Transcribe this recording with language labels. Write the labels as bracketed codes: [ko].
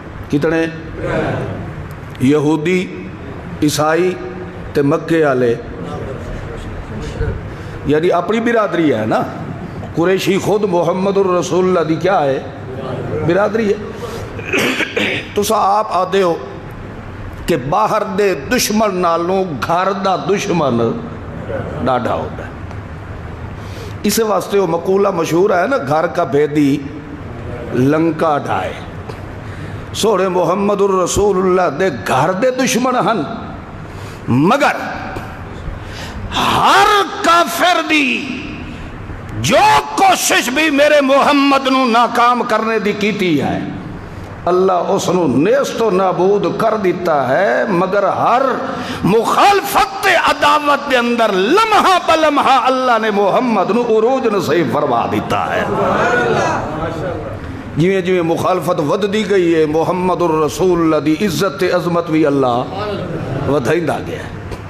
[pa] کتنے؟ یہودی, عیسائی تے مکے والے, یعنی اپنی برادری ہے نا. قریشی خود محمد الرسول اللہ دی کیا ہے؟ برادری ہے. تو آپ آدھے ہو کہ باہر دے دشمن نالوں گھر دا دشمن ڈاڈا ہوتا ہے. [ur] اس واسطے وہ مقولہ مشہور ہے نا, گھر کا بھیدی لنکا ڈھائے. [pa] سوڑے محمد الرسول اللہ دے گھر دے دشمن ہن, مگر ہر کافر دی جو کوشش بھی میرے محمد نو ناکام کرنے دی کیتی ہے, اللہ اس نو نیست و نابود کر دیتا ہے. مگر ہر مخالفت عداوت دے اندر لمحہ بلمحہ اللہ نے محمد نو عروج نصیب فرما دیتا ہے. جویں جویں مخالفت ود دی گئی ہے, محمد الرسول اللہ دی عزت عظمت بھی اللہ ودھائندہ گیا ہے.